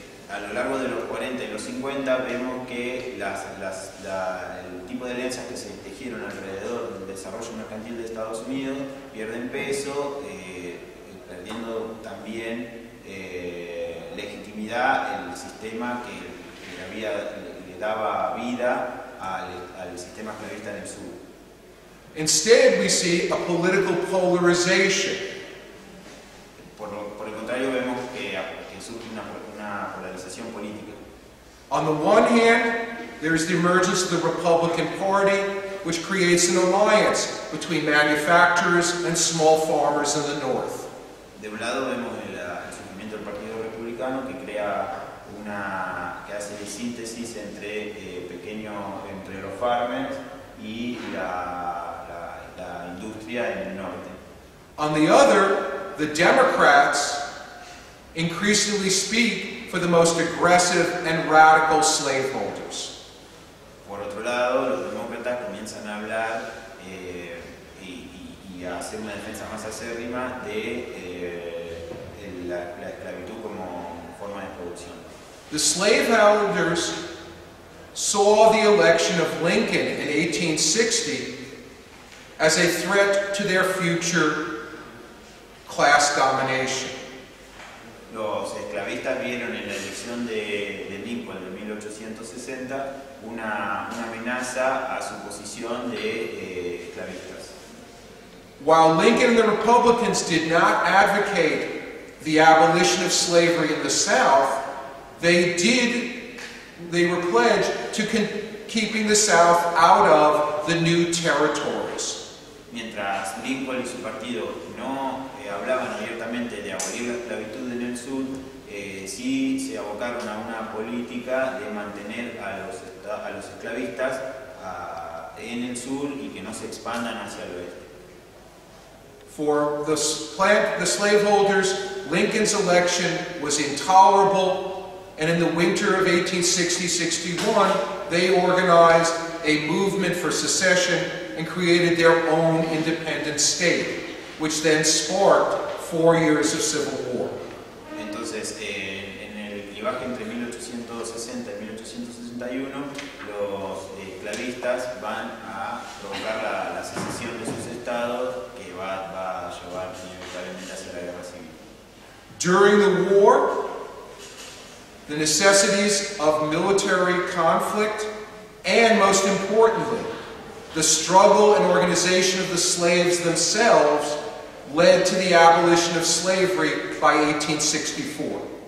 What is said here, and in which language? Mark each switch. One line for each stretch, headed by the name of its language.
Spanish: A lo largo de los 40 y los 50 vemos que el tipo de alianzas que se tejieron alrededor del desarrollo mercantil de Estados Unidos pierden peso, perdiendo también legitimidad el sistema que le daba vida al sistema esclavista en el sur.
English: Instead, we see a political polarization.
Spanish: Por el contrario, vemos que surge una polarización política.
English: On the one hand, there is the emergence of the Republican Party, which creates an alliance between manufacturers and small farmers in the North.
Spanish: De un lado vemos el surgimiento del Partido Republicano que crea que hace síntesis entre los farmers y la industria en el norte.
English: On the other, the Democrats increasingly speak for the most aggressive and radical slaveholders.
Spanish: Por otro lado, los demócratas comienzan a hablar y a hacer una defensa más acérrima de la esclavitud como forma de producción.
English: The slaveholders saw the election of Lincoln in 1860 as a threat to their future class domination.
Spanish: Los esclavistas vieron en la elección de Lincoln de 1860 una amenaza a su posición de esclavistas.
English: While Lincoln and the Republicans did not advocate the abolition of slavery in the South, they were pledged to keeping the South out of the new territories.
Spanish: Mientras Lincoln y su partido no hablaban abiertamente de abolir la esclavitud en el sur, sí se abocaron a una política de mantener a los esclavistas en el sur y que no se expandan hacia el oeste.
English: For the slaveholders, Lincoln's election was intolerable, and in the winter of 1860-61, they organized a movement for secession and created their own independent state, which then sparked 4 years of civil war.
Spanish: Entonces, en el clivaje entre 1860 y 1861, los esclavistas van a provocar la secesión de sus estados, que va a llevar inevitablemente hacia la guerra civil.
English: During the war, the necessities of military conflict, and most importantly, the struggle and organization of the slaves themselves led to the abolition of slavery by 1864.